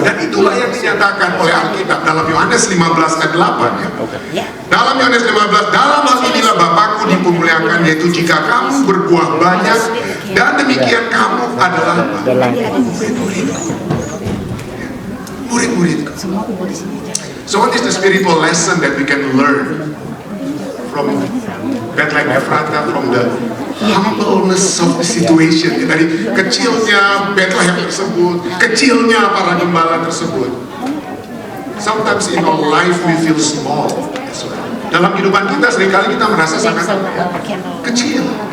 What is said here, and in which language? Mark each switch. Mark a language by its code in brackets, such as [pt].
[id] Dan itulah yang dinyatakan oleh Alkitab dalam Yohanes 15 ayat 8 ya. Dalam Yohanes 15, dalam hal inilah Bapakku dipermuliakan, yaitu jika kamu berbuah banyak, dan demikian kamu adalah murid-muridku. [en] So what is the spiritual lesson that we can learn from Bethlehem Efrata, from the humbleness of the situation? [id] Dari kecilnya Bethlehem tersebut, kecilnya para gembala tersebut. [en] Sometimes in our life we feel small. [id] Dalam kehidupan kita seringkali kita merasa sangat kecil.